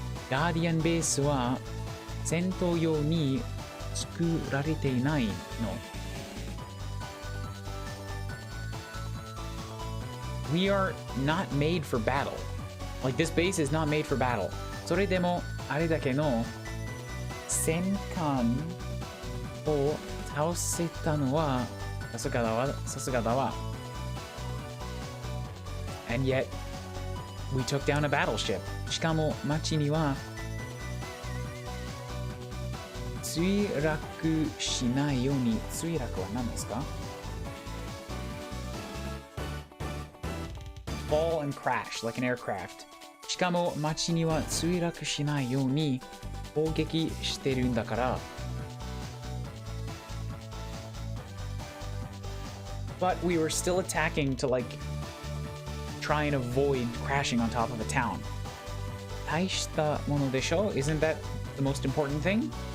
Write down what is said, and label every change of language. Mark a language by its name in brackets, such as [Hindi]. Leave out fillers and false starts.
[Japanese] Guardian base wa sentou you ni tsukurarete inai no. [English] We are not made for battle. Like, this base is not made for battle. [Japanese] それでも、あれだけの戦艦を倒せたのは、さすがだわ。 [English] And yet, we took down a battleship. [Japanese] しかも、町には、墜落しないように、墜落は何ですか？ [English] Fall and crash, like an aircraft. [Japanese] しかも街には墜落しないように攻撃してるんだから。 [English] But we were still attacking to like try and avoid crashing on top of a town. [Japanese] 大したものでしょ? [English] Isn't that the most important thing?